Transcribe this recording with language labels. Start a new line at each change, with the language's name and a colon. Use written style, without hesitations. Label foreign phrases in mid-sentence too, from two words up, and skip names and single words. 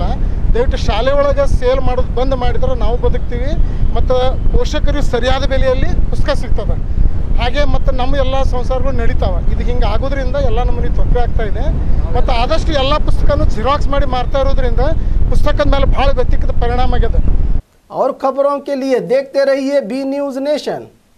Kannada: ದಯವಿಟ್ಟು ಶಾಲೆ ಒಳಗೆ ಸೇಲ್ ಮಾಡೋದು ಬಂದ್ ಮಾಡಿದ್ರೆ ನಾವು ಬದುಕ್ತೀವಿ ಮತ್ತು ಪೋಷಕರಿಗೆ ಸರಿಯಾದ ಬೆಲೆಯಲ್ಲಿ ಪುಸ್ತಕ ಸಿಗ್ತದೆ, ಹಾಗೆ ಮತ್ತು ನಮ್ಮ ಎಲ್ಲ ಸಂಸಾರಗಳು ನಡೀತಾವೆ। ಇದು ಹಿಂಗೆ ಆಗೋದ್ರಿಂದ ಎಲ್ಲ ನಮಗೆ ತೊಂದರೆ ಆಗ್ತಾ ಇದೆ ಮತ್ತು ಆದಷ್ಟು ಎಲ್ಲ ಪುಸ್ತಕನೂ ಜೆರಾಕ್ಸ್ ಮಾಡಿ ಮಾರ್ತಾ ಇರೋದ್ರಿಂದ ಪುಸ್ತಕದ ಮೇಲೆ ಭಾಳ ವ್ಯತಿರಿಕ್ತ ಪರಿಣಾಮ ಆಗಿದೆ।
Hindi: और खबरों के लिए देखते रहिए बी न्यूज नेशन।